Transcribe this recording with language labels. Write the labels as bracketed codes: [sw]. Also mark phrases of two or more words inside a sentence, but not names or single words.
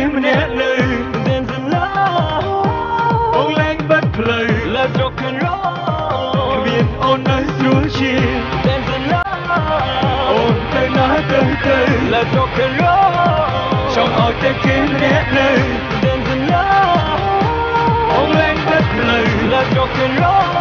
[km] ម្នាក់នៅ [en] Dance and love [km] បងលេងបាត់ផ្លូវ [en] Let's rock and roll [km] គ្មានអូននៅស្រួលជាង [en] Dance and love [km] អូនទៅណាទៅ [en] Let's rock and roll [km] ចង់ឲ្យតែគេម្នាក់នៅ [en] Dance and love [km] បងលេងបាត់ផ្លូវ [en] Let's rock and roll